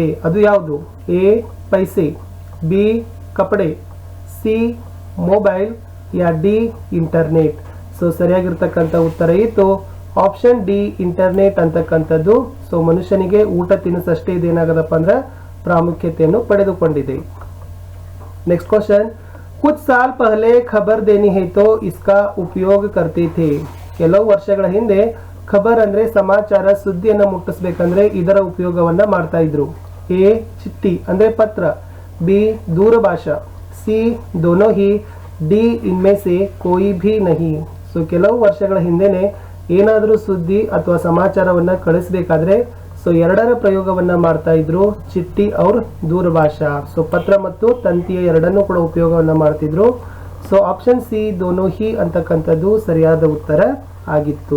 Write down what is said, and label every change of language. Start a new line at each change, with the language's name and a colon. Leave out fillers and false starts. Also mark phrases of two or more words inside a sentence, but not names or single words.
Kannada: ಅದು ಯಾವುದು? ಎ ಪೈಸೆ, ಬಿ ಕಪಡೆ, ಸಿ ಮೊಬೈಲ್,
Hindi: या डी ಇಂಟರ್ನೆಟ್.
Kannada: ಸೊ ಸರಿಯಾಗಿರ್ತಕ್ಕಂಥ ಉತ್ತರ ಇತ್ತು
English: option D internet
Kannada: ಅಂತಕ್ಕಂಥದ್ದು. ಸೊ ಮನುಷ್ಯನಿಗೆ ಊಟ ತಿನಿಸಷ್ಟೇ ಇದೇನಾಗದಪ್ಪ ಅಂದ್ರೆ ಪ್ರಾಮುಖ್ಯತೆಯನ್ನು ಪಡೆದುಕೊಂಡಿದೆ.
English: next question,
Hindi: कुछ साल पहले खबर देनी है तो इसका उपयोग करते थे.
Kannada: ಕೆಲವು ವರ್ಷಗಳ ಹಿಂದೆ ಖಬರ್ ಅಂದ್ರೆ ಸಮಾಚಾರ ಸುದ್ದಿಯನ್ನು ಮುಟ್ಟಿಸಬೇಕಂದ್ರೆ ಇದರ ಉಪಯೋಗವನ್ನ ಮಾಡ್ತಾ ಇದ್ರು. ಎ ಚಿಟ್ಟಿ ಅಂದ್ರೆ ಪತ್ರ, ಬಿ ದೂರಭಾಷಾ, ಸಿ
Hindi: दोनों ही, डी इनमें से कोई भी नहीं.
Kannada: ಸೊ ಕೆಲವು ವರ್ಷಗಳ ಹಿಂದೆನೆ ಏನಾದರೂ ಸುದ್ದಿ ಅಥವಾ ಸಮಾಚಾರವನ್ನ ಕಳಿಸಬೇಕಾದ್ರೆ ಸೊ ಎರಡರ ಪ್ರಯೋಗವನ್ನ ಮಾಡ್ತಾ ಇದ್ರು,
Hindi: चिट्ठी और दूरभाषा.
Kannada: ಸೊ ಪತ್ರ ಮತ್ತು ತಂತಿಯ ಎರಡನ್ನೂ ಕೂಡ ಉಪಯೋಗವನ್ನ ಮಾಡ್ತಿದ್ರು. ಸೊ
English: option C
Hindi: दोनों ही
Kannada: ಅಂತಕ್ಕಂಥದ್ದು ಸರಿಯಾದ ಉತ್ತರ ಆಗಿತ್ತು.